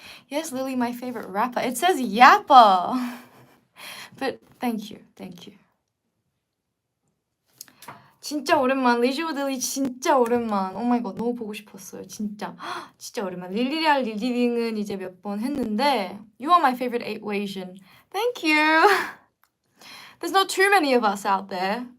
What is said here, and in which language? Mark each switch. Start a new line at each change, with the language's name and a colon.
English: Yes, Lily, my favorite rapper. It says Yappa. But thank you.
Korean: 진짜 오랜만. Leisure with Lily 진짜 오랜만. 오 마이 갓. 너무 보고 싶었어요. 진짜 오랜만. 릴리랄 릴리링은 이제 몇 번 했는데
English: You are my favorite Asian. Thank you. There's not too many of us out there.